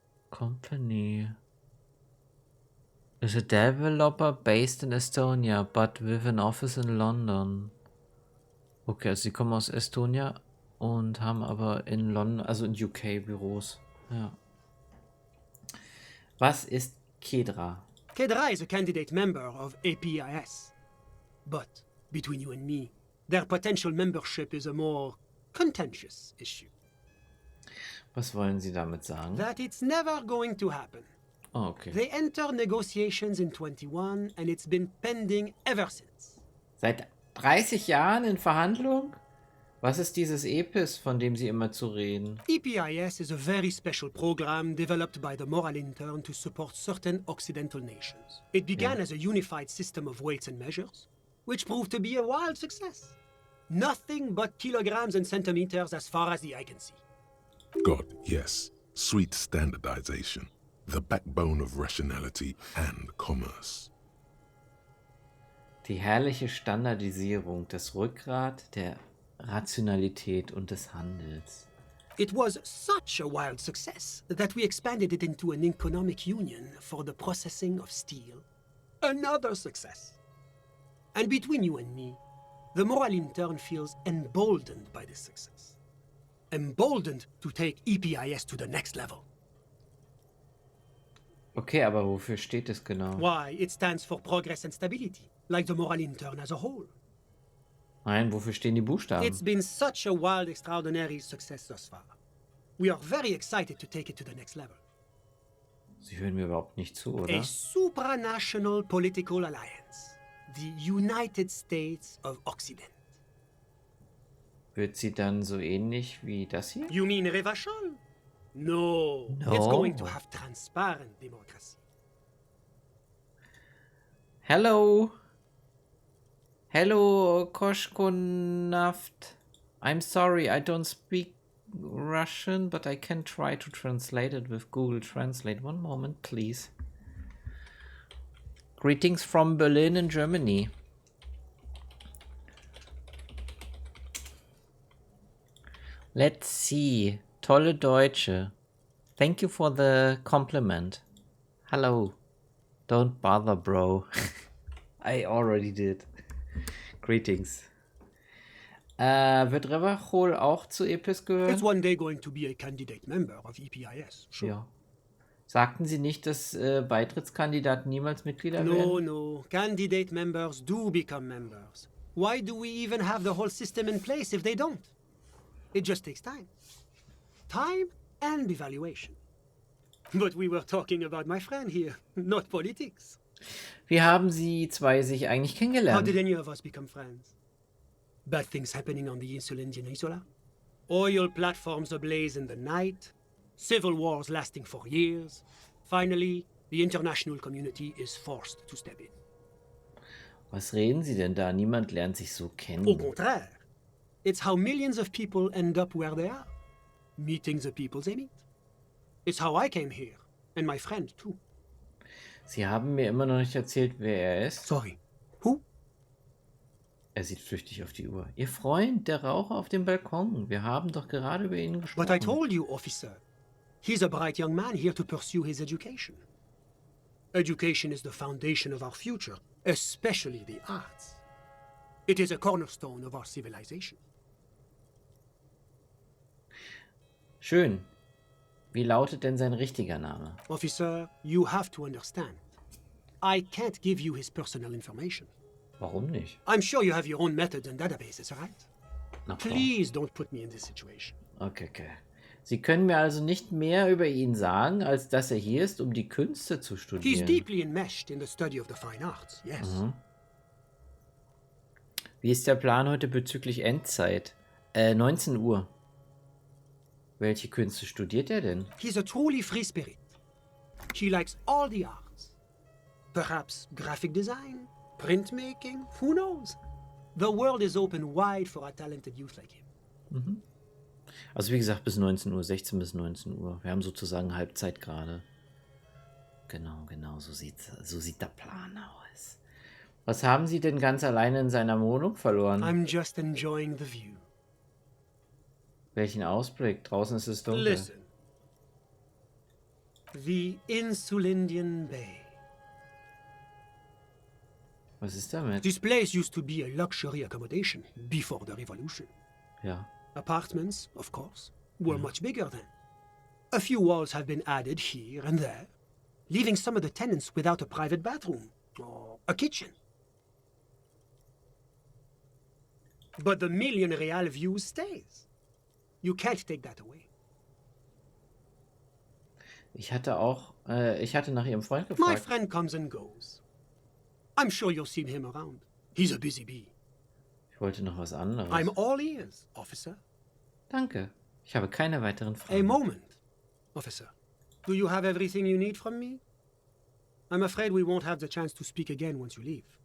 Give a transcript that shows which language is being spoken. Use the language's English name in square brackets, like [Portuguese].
[English] Company is a developer based in Estonia, but with an office in London. [German] Okay, also sie kommen aus Estonia und haben aber in London, also in UK Büros. Ja. Was ist Kedra? [English] Kedra is a candidate member of APIS. But, between you and me, their potential membership is a more contentious issue. [German] Was wollen Sie damit sagen? [English] That it's never going to happen. Oh, okay. They entered negotiations in 21 and it's been pending ever since. [German] Seit 30 Jahren in Verhandlung? Was ist dieses EPIS, von dem Sie immer zu reden? [English] EPIS is a very special program developed by the Moral Intern to support certain Occidental nations. It began as a unified system of weights and measures, which proved to be a wild success. Nothing but kilograms and centimeters as far as the eye can see. God, yes. Sweet standardization. The backbone of rationality and commerce. [German] Die herrliche Standardisierung, das Rückgrat der Rationalität und des Handels. [English] It was such a wild success that we expanded it into an economic union for the processing of steel. Another success. And between you and me, the moral intern feels emboldened by this success. Emboldened to take EPIS to the next level. [German] Okay, aber wofür steht es genau? [English] Why, it stands for progress and stability, like the moral intern as a whole. [German] Nein, wofür stehen die Buchstaben? [English] It's been such a wild, extraordinary success thus far. We are very excited to take it to the next level. [German] Sie hören mir überhaupt nicht zu, oder? [English] A supranational political alliance. The United States of Occident. [German] Wird sie dann so ähnlich wie das hier? [English] You mean Revachol? No. No. It's going to have transparent democracy. Hello. Hello, Koshkonaft. I'm sorry, I don't speak Russian, but I can try to translate it with Google Translate. One moment, please. Greetings from Berlin in Germany. Let's see. [German] Tolle Deutsche. [English] Thank you for the compliment. Hello. Don't bother, bro. I already did. Greetings. [German] Wird Revachol auch zu EPIS gehören? [English] It's one day going to be a candidate member of EPIS, sure. [German] Ja. Sagten Sie nicht, dass Beitrittskandidaten niemals Mitglieder werden? [English] No. Candidate members do become members. Why do we even have the whole system in place if they don't? It just takes time. Time and evaluation. But we were talking about my friend here, not politics. [German] Wie haben Sie zwei sich eigentlich [English] How [German] kennengelernt? [English] did any of us become friends? Bad things happening on the Insulindian Isola? Oil platforms ablaze in the night? Civil wars lasting for years? Finally, the international community is forced to step in. [German] Was reden Sie denn da? Niemand lernt sich so kennen. [French] Au contraire. [English] It's how millions of people end up where they are. Meeting the people they meet. It's how I came here. And my friend, too. [German] Sie haben mir immer noch nicht erzählt, wer er ist. [English] Sorry. Who? [German] Er sieht flüchtig auf die Uhr. Ihr Freund, der Raucher auf dem Balkon. Wir haben doch gerade über ihn gesprochen. [English] But I told you, officer. He's a bright young man here to pursue his education. Education is the foundation of our future, especially the arts. It is a cornerstone of our civilization. [German] Schön. Wie lautet denn sein richtiger Name? [English] Officer, you have to understand. I can't give you his personal information. [German] Warum nicht? [English] I'm sure you have your own methods and databases, right? [German] Na klar. [English] Please don't put me in this situation. Okay. [German] Sie können mir also nicht mehr über ihn sagen, als dass er hier ist, um die Künste zu [English] He's [German] studieren. [English] deeply enmeshed in the study of the fine arts, yes. [German] Wie ist der Plan heute bezüglich Endzeit? 19 Uhr. Welche Künste studiert er denn? [English] He's a truly free spirit. He likes all the arts. Perhaps graphic design, printmaking, who knows? The world is open wide for a talented youth like him. [German] Also wie gesagt, bis 19 Uhr, 16 bis 19 Uhr. Wir haben sozusagen Halbzeit gerade. Genau, so sieht der Plan aus. Was haben Sie denn ganz alleine in seiner Wohnung verloren? [English] I'm just enjoying the view. [German] Welchen Ausblick? Draußen ist es dunkel. [English] Listen. The Insulindian Bay. [German] Was ist damit? [English] This place used to be a luxury accommodation before the revolution. [German] Ja. [English] Apartments, of course, were much bigger then. A few walls have been added here and there, leaving some of the tenants without a private bathroom or a kitchen. But the million real view stays. You can't take that away. [German] Ich hatte nach Ihrem Freund [English] My [German] gefragt. [English] friend comes and goes. I'm sure you've seen him around. He's a busy bee. [German] Ich wollte noch was anderes. [English] I'm all ears, officer. [German] Danke. Ich habe keine weiteren [English] A [German] Fragen. [English] moment, officer. Do you have everything you need from me? I'm afraid we won't have the chance to speak again once you leave.